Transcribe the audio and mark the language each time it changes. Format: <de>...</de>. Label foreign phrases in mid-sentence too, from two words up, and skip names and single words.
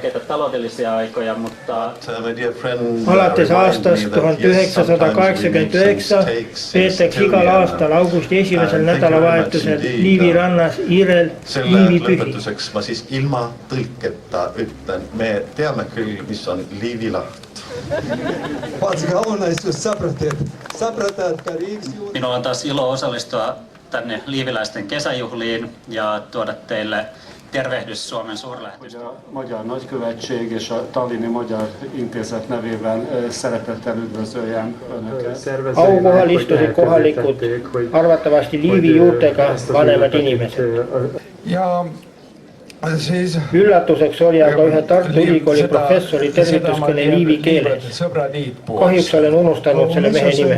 <et>Alates aastast 1989 peetakse igal aastal augusti esimesel nädalavahetusel Liivi rannas Irel liivipühi. Ma siis ilma tõlketa ütlen, me teame küll, mis on Liivi laht.</et> <fi>Minulla on taas ilo osallistua tänne liiviläisten kesäjuhliin ja tuoda teille tervehdys Suomen suurlähetystöön.</fi> <hu>Magyar Nagykövetség és a Tallinni Magyar Intézet nevében szeretettel üdvözöljem Önöket.</hu> <et>Aukohal istusid kohalikud, arvatavasti Liivi juurtega vanemad inimesed. Ja siis üllatuseks oli aga ühe Tartu Ülikooli professori tervituskõne liivi keeles. Kahjuks olen unustanud selle mehe nime.</et>